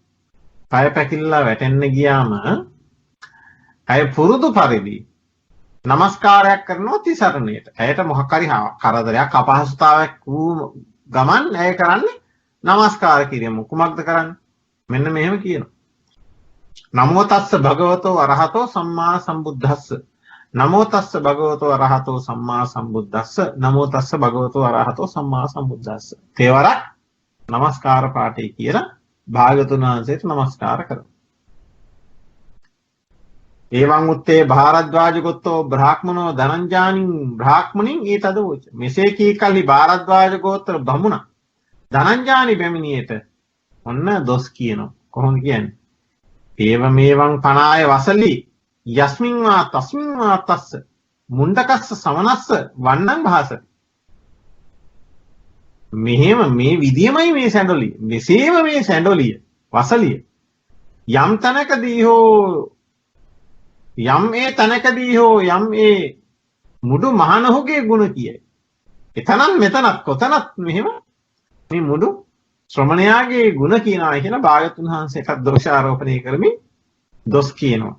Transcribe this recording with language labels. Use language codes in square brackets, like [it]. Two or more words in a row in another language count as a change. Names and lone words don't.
[si] පය පැකිලලා වැටෙන්න ගියාම අය පුරුදු පරිදි නමස්කාරයක් කරනවා තිසරණයට. ඇයට මොකක් හරි කරදරයක් අපහසුතාවයක් වූ ගමන් ඇය කරන්නේ නමස්කාර කිරීම. කුමක්ද කරන්නේ? මෙන්න මෙහෙම කියනවා. [pi] නමෝ තස්ස භගවතෝ අරහතෝ සම්මා සම්බුද්දස්ස. නමෝ තස්ස භගවතෝ අරහතෝ සම්මා සම්බුද්දස්ස. නමෝ තස්ස භගවතෝ අරහතෝ සම්මා සම්බුද්දස්ස. [si] තේවරක් නමස්කාර පාඨය කියලා භාගතුන් වහන්සේට නමස්කාර කරනවා. [pi] එවං උත්තේ භාරද්වාජ ගෝත්තෝ බ්‍රාහ්මනෝ ධනංජානින් බ්‍රාහ්මණින් ඊතද වූච. [si] මෙසේ කී කල්හි භාරද්වාජ ගෝත්‍ර බමුණ ධනංජානි බැමිණියට ඔන්න දොස් කියනවා. කොහොමද කියන්නේ? [pi] ඒව මේවං පනාය වසලි යස්මින් වා තස්මින් වා තස්ස මුණ්ඩකස්ස සමනස්ස වන්නං භාසති. [si] මෙහෙම මේ විදියමයි මේ සැඬොලිය. මෙසේම මේ සැඬොලිය වසලිය යම් තැනකදී හෝ යම් ඒ තැනකදී හෝ යම් ඒ මුඩු මහණහුගේ ගුණ කියයි. එතනත් මෙතනත් කොතනත් මෙහෙම මේ මුඩු ශ්‍රමණයාගේ ගුණ කියනවා කියලා භාගතුන් වහන්සේට දෝෂාරෝපණය කරමින් දොස් කියනවා.